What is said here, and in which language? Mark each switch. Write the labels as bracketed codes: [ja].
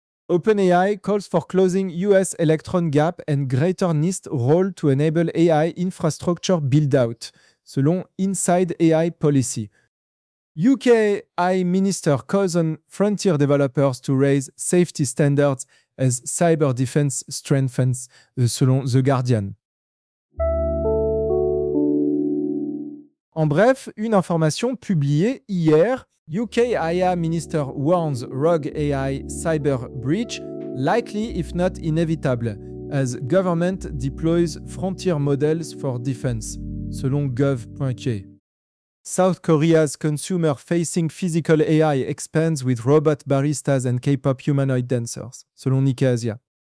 [en] OpenAI calls for closing US electron gap and greater NIST role to enable AI infrastructure build-out, [fr] selon Inside AI Policy. [en] UK AI Minister calls on frontier developers to raise safety standards as cyber defense strengthens, [fr] selon The Guardian. En bref, une information publiée hier. [en] UK AI Minister warns rogue AI cyber breach likely if not inevitable as government deploys frontier models for defense, [fr] selon gov.uk. [en] South Korea's consumer-facing physical AI expands with robot baristas and K-pop humanoid dancers, [fr] selon Nikkei Asia.